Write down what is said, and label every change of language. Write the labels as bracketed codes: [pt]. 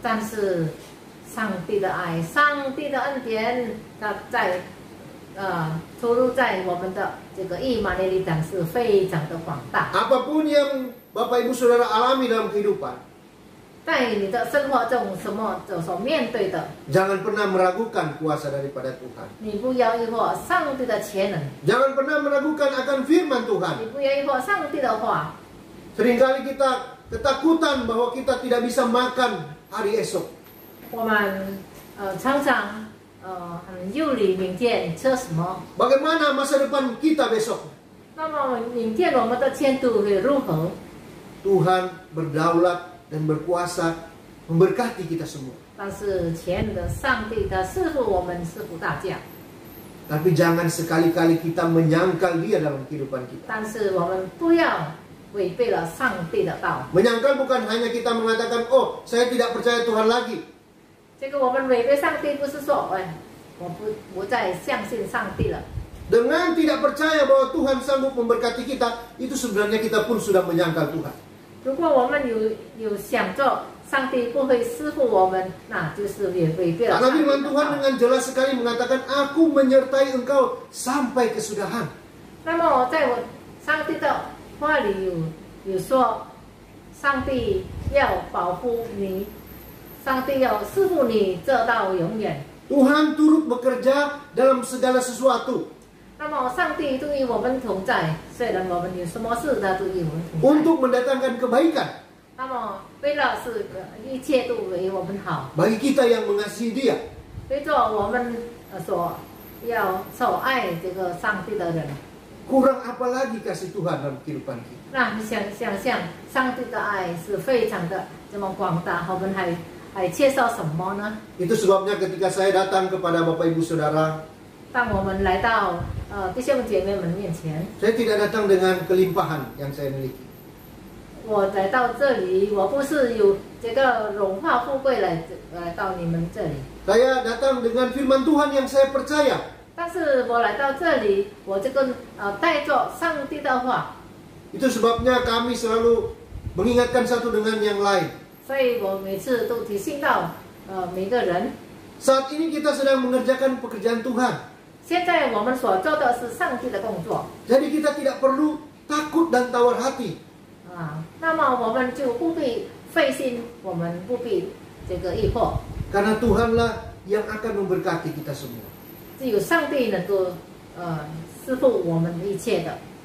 [zh] 但是上帝的爱、上帝的恩典，它在出入在我们的这个义马内利党是非常的广大。 [id] Apapun yang Bapak Ibu Saudara alami dalam kehidupan, [zh] 在你的生活中，什么所面对的， [id] jangan pernah meragukan kuasa daripada Tuhan. [zh] 你不要疑惑上帝的全能， [id] Jangan pernah meragukan akan firman [zh] 你 [id] Tuhan. [zh] 不要疑惑上帝的话。 [id] Seringkali kita ketakutan bahwa kita tidak bisa makan hari esok. [zh] 我们常常很忧虑明天吃什么， [id] Bagaimana masa depan kita besok? [zh] 那么明天我们的前途会如何？ [id] Tuhan berdaulat dan berkuasa memberkati kita semua. [zh] 但是全能的上帝他赐福我们，赐福大家。 [id] Tapi jangan sekali-kali kita menyangkal dia dalam kehidupan kita. [zh] 但是我们不要违背了上帝的道。 [id] Menyangkal bukan hanya kita mengatakan, oh saya tidak percaya Tuhan lagi. [zh] 这个我们违背上帝，不是说我不再相信上帝了。 [id] Dengan tidak percaya bahwa Tuhan sanggup memberkati kita, itu sebenarnya kita pun sudah menyangkal Tuhan. [zh] 如果我们有想着上帝不会赐福我们，那就是也违背了 [id] Karena [zh] 上帝 [id] firman [zh] 的 [id] Tuhan [zh] 道。 [id] dengan jelas sekali mengatakan, aku menyertai engkau sampai kesudahan. [zh] 那么在我上帝的话里有说，上帝要保护你，上帝要赐福你，直到永远。 [id] Tuhan turut bekerja dalam segala sesuatu [zh] 那么上帝都与我们同在，虽然我们有什么事，他都与我们同在。 [id] untuk mendatangkan kebaikan [zh] 那么为了是一切都为我们好， [id] bagi kita yang mengasihi Dia. [zh] 为着我们所要所爱这个上帝的人。 [id] Kurang apa lagi kasih Tuhan dalam kehidupan kita? [zh] 那你想象，上帝的爱是非常的这么广大，我们还缺少什么呢？ [id] Itu sebabnya ketika saya datang kepada Bapak Ibu Saudara, [zh] 当我们来到弟兄姐妹们面前， [id] saya tidak datang dengan kelimpahan yang saya miliki. [zh] 我来到这里，我不是有这个荣华富贵来到你们这里， [id] Saya datang dengan firman Tuhan yang saya percaya. [zh] 但是我来到这里，我这个带着上帝的话， [id] Itu sebabnya kami selalu mengingatkan satu dengan yang lain. [zh] 所以我每次都提醒到每个人， [id] Saat ini kita sedang mengerjakan pekerjaan Tuhan. [zh] 现在我们所做的是上帝的工作 [id] Jadi kita tidak perlu takut dan tawar hati. [zh] 那么我们就不必费心，我们不必这个疑惑， [id] Karena Tuhanlah yang akan memberkati kita semua. [zh] 只有上帝能够赐福我们一切的。